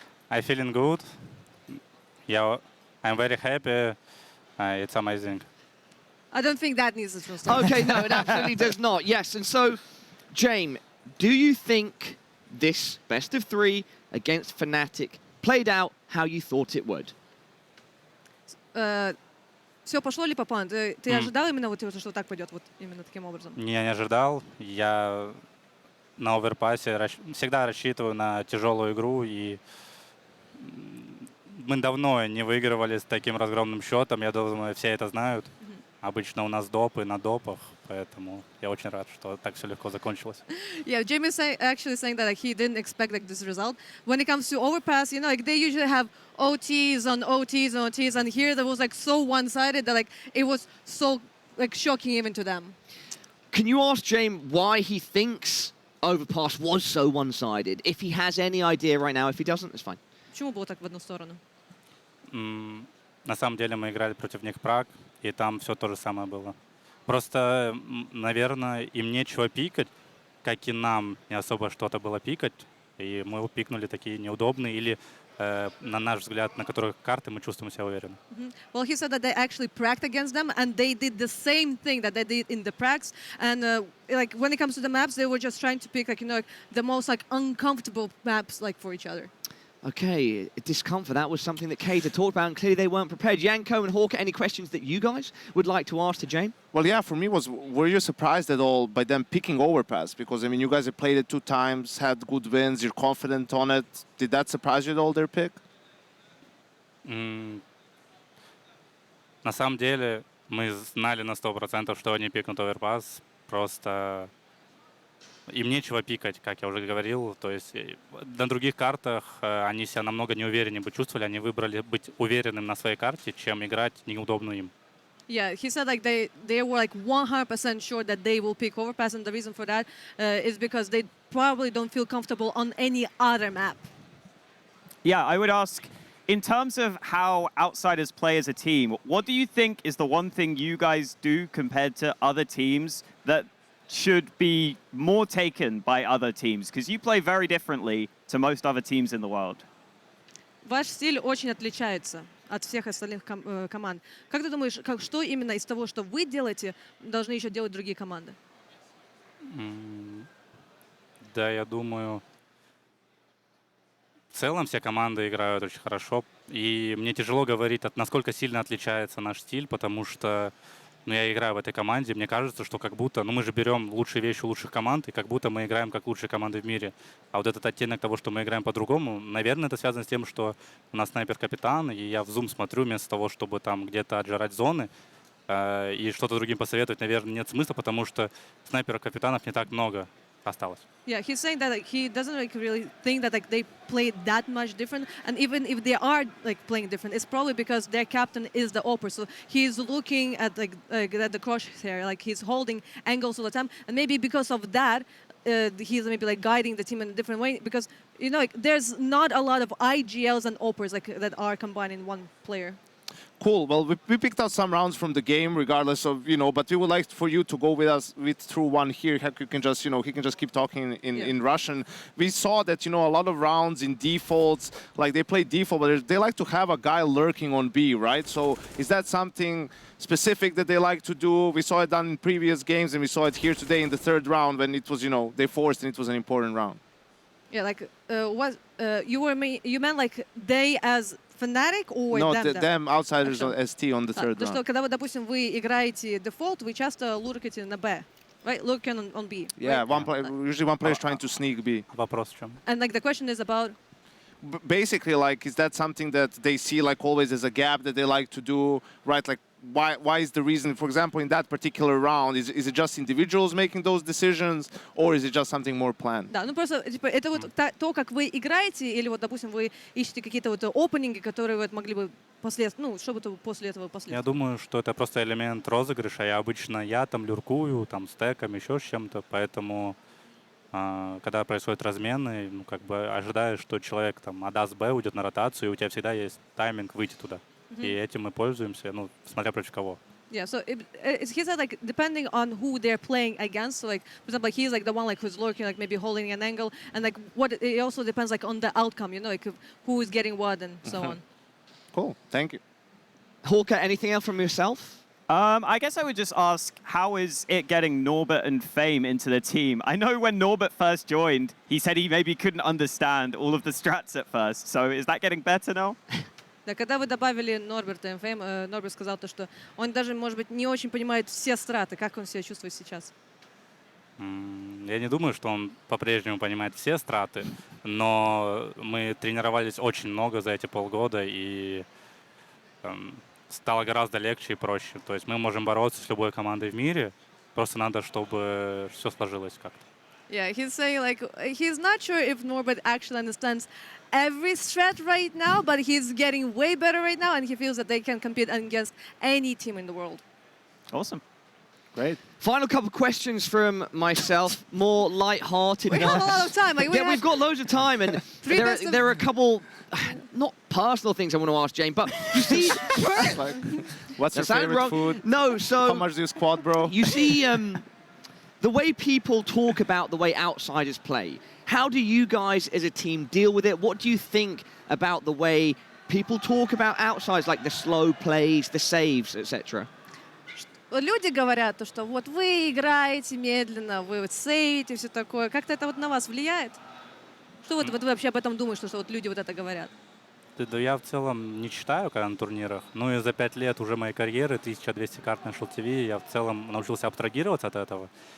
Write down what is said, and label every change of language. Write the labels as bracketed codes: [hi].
[en] I'm feeling good. Yeah, I'm very happy. It's amazing. I don't think that needs a translation. Okay, no, it absolutely does not. Yes, and so, Jame, do you think this best of three against fnatic played out how you thought it would? [ru] Все пошло ли по плану? Ты ожидал именно вот, что так пойдет, вот именно таким образом? Я не ожидал. Я на оверпассе всегда рассчитываю на тяжелую игру, и мы давно не выигрывали с таким разгромным счетом. Я думаю, все это знают. Обычно у нас допы на допах, поэтому я очень рад, что так все легко закончилось. [en] Yeah, Jame is actually saying that he didn't expect this result. When it comes to overpass, they usually have OTs on OTs on OTs, and here that was so one-sided that it was so shocking even to them. Can you ask Jame why he thinks overpass was so one-sided? If he has any idea right now, if he doesn't, it's fine. [ru] Почему было так в одну сторону? На самом деле мы играли против них Праг, и там все то же самое было. Просто, наверное, им нечего пикать, как и нам не особо что-то было пикать, и мы пикнули такие неудобные, или, на наш взгляд, на которых карты мы чувствуем себя уверенно. [en] Well, he said that they actually pracked against them, and they did the same thing that they did in the prags. And when it comes to the maps, they were just trying to pick the most uncomfortable maps for each other. Okay, discomfort, that was something that Kate had talked about, and clearly they weren't prepared. Yanko and Hawker, any questions that you guys would like to ask to Jame? Well, yeah, for me were you surprised at all by them picking overpass? Because, I mean, you guys have played it 2 times, had good wins, you're confident on it. Did that surprise you at all, their pick? [ru] На самом деле, мы знали на 100%, что они пикнут оверпас, просто... Им нечего пикать, как я уже говорил. То есть на других картах они себя намного неувереннее бы чувствовали. Они выбрали быть уверенным на своей карте, чем играть неудобно им. [en] Yeah, he said they were 100% sure that they will pick overpass, and the reason for that is because they probably don't feel comfortable on any other map. Yeah, I would ask, in terms of how Outsiders play as a team, what do you think is the one thing you guys do compared to other teams that should be more taken by other teams? Because you play very differently to most other teams in the world. [ru] Ваш стиль очень отличается от всех остальных команд. Как ты думаешь, что именно из того, что вы делаете, должны еще делать другие команды? Да, я думаю, в целом все команды играют очень хорошо. И мне тяжело говорить, насколько сильно отличается наш стиль, потому что я играю в этой команде, мне кажется, что как будто, мы же берем лучшие вещи у лучших команд, и как будто мы играем как лучшие команды в мире. А вот этот оттенок того, что мы играем по-другому, наверное, это связано с тем, что у нас снайпер-капитан, и я в зум смотрю вместо того, чтобы там где-то отжирать зоны, и что-то другим посоветовать, наверное, нет смысла, потому что снайперов-капитанов не так много осталось. [en] Yeah, he's saying that he doesn't really think that they play that much different, and even if they are playing different, it's probably because their captain is the OPER, so he's looking at at the crosshair, he's holding angles all the time, and maybe because of that, he's maybe guiding the team in a different way, because there's not a lot of IGLs and OPERs that are combined in one player. Cool. Well, we picked out some rounds from the game, regardless of, but we would like for you to go with us through one here. You can just, he can just keep talking in Russian. We saw that, a lot of rounds in defaults, they play default, but they like to have a guy lurking on B, right? So is that something specific that they like to do? We saw it done in previous games, and we saw it here today in the 3rd round when it was, they forced and it was an important round. Yeah, you meant they as fnatic or them Outsiders on ST on the 3rd round. [ru] Что, когда вы, допустим, вы играете дефолт, вы часто луркаете на B, [en] right? Lurking on B. Yeah, right? usually one player is trying to sneak B. [ru] Вопрос в чем? [en] And the question is about... Basically, is that something that they see always as a gap that they like to do, right? why is the reason, for example, in that particular round, is it just individuals making those decisions, or is it just something more planned? [ru] Да, ну просто, типа, это вот то, как вы играете, или вот, допустим, вы ищете какие-то вот опенинги, которые вот могли бы ну, что бы после этого Я последовало? думаю, что это просто элемент розыгрыша. Я там люркую, там стеком, еще с чем-то, поэтому когда происходят размены, ну, как бы ожидаешь, что человек там отдаст Б, уйдет на ротацию, и у тебя всегда есть тайминг выйти туда. И этим мы пользуемся, ну, смотря против кого. [en] Yeah, so he said like depending on who they're playing against. So like for example, like he's like the one like who's lurking, like maybe holding an angle, and like what it also depends like on the outcome, you know, like who is getting what and so on. Cool, thank you. Hawker, anything else from yourself? I guess I would just ask, how is it getting Norbert and Fame into the team? I know when Norbert first joined, he said he maybe couldn't understand all of the strats at first. So is that getting better now? [ru] Да, когда вы добавили Норберта и Фейм, Норберт сказал то, что он даже, может быть, не очень понимает все страты. Как он себя чувствует сейчас? Я не думаю, что он по-прежнему понимает все страты, но мы тренировались очень много за эти полгода, и стало гораздо легче и проще. То есть мы можем бороться с любой командой в мире, просто надо, чтобы все сложилось как-то. [en] Yeah, he's saying like he's not sure if Norbert actually understands every strat right now, but he's getting way better right now, and he feels that they can compete against any team in the world. Awesome. Great. Final couple of questions from myself, more light-hearted We have a lot of time. Like, we've got loads of time, and there are a couple, not personal things I want to ask Jane, but you see, Like, what's your that sounded favorite wrong. food? No, How so much do you squat, bro? you see, the way people talk about the way outsiders play. How do you guys as a team deal with it? What do you think about the way people talk about outsiders, like the slow plays, the saves, etc.? [ru] Люди говорят, то, что вот вы играете медленно, вы вот сейвите, все такое. Как-то это вот на вас влияет? Что вот вы вообще об этом думаете, что вот люди вот это говорят? Да я в целом не читаю, когда на турнирах. Ну и за 5 лет уже моей карьеры, 1200 карт на ШЛТВ, я в целом научился абстрагироваться от этого.